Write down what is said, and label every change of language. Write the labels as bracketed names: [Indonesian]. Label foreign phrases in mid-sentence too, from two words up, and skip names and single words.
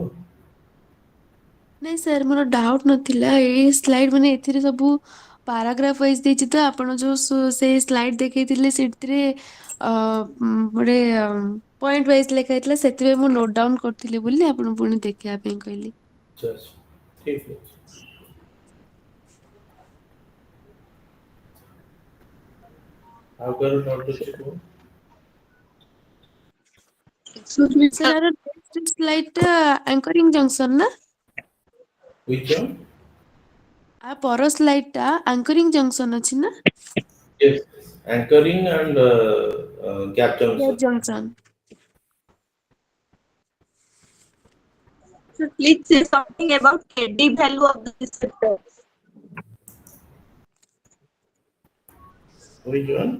[Odia] ନାଇଁ ସାର୍ ମୋର ଡାଉଟ୍ ନଥିଲା ଏଇ ସ୍ଲାଇଡ୍ ମାନେ ଏଥିରେ ସବୁ [English] paragraph wise [Odia] ଦେଇଛି ତ ଆପଣ ଯୋଉ ସେଇ ସ୍ଲାଇଡ୍ ଦେଖେଇଥିଲେ ସେଥିରେ ଗୋଟେ [English] point wise [Odia] ଲେଖା ହେଇଥିଲା ସେଥିପାଇଁ ମୁଁ [English] note down [Odia] କରିଥିଲି ବୋଲି ଆପଣ ପୁଣି ଦେଖିବା ପାଇଁ କହିଲି. [Hindi] अच्छा अच्छा ठीक है. [Odia] ଆଉ କାହାର ଡାଉଟ୍ ଅଛି को? ସାର୍ ଆର [English] next slide [Odia] ଟା [English] anchoring junction [Odia] ନା? [English] which one? [Odia] ଆ ପର ସ୍ଲାଇଡ୍ ଟା [English] anchoring junction [Odia] ଅଛି ନା? [English] Yes, anchoring and gap Gap junction. junction. So please say something about KD value of the receptor. Which one?